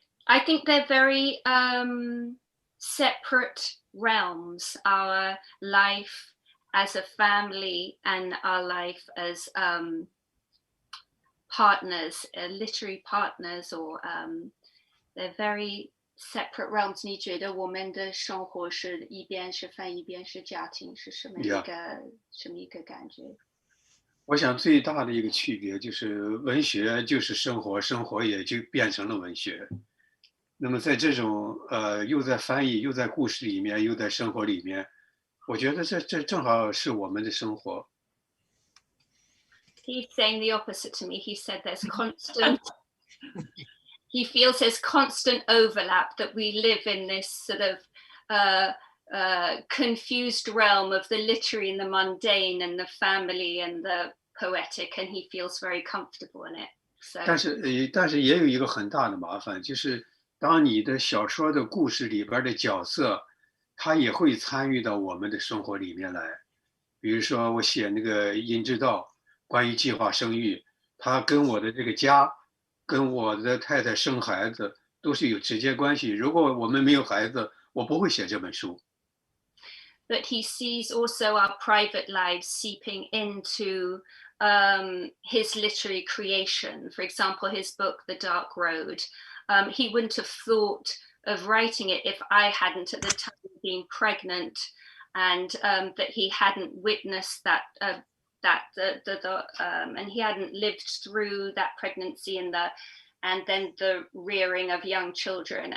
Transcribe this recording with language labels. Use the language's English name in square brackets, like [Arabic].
[English] I think they're very separate realms. Our life as a family and our life as partners, literary partners, or they're very separate realms. [Chinese] 你觉得我们的生活是一边是饭，一边是家庭，是什么一个感觉？我想最大的一个区别就是文学就是生活，生活也就变成了文学。那么在这种又在翻译又在故事里面又在生活里面，我觉得这正好是我们的生活。 [English] He's saying the opposite to me. He said there's constant he feels there's constant overlap, that we live in this sort of confused realm of the literary and the mundane and the family and the poetic, and he feels very comfortable in it. So. [Chinese] 但是也有一个很大的麻烦，就是当你的小说的故事里边的角色，他也会参与到我们的生活里面来。比如说我写那个阴之道，关于计划生育，他跟我的这个家，跟我的太太生孩子都是有直接关系。如果我们没有孩子，我不会写这本书。 [English] But he sees also our private lives seeping into his literary creation. For example, his book, The Dark Road. He wouldn't have thought of writing it if I hadn't at the time been pregnant, and that he hadn't witnessed that and he hadn't lived through that pregnancy and then the rearing of young children.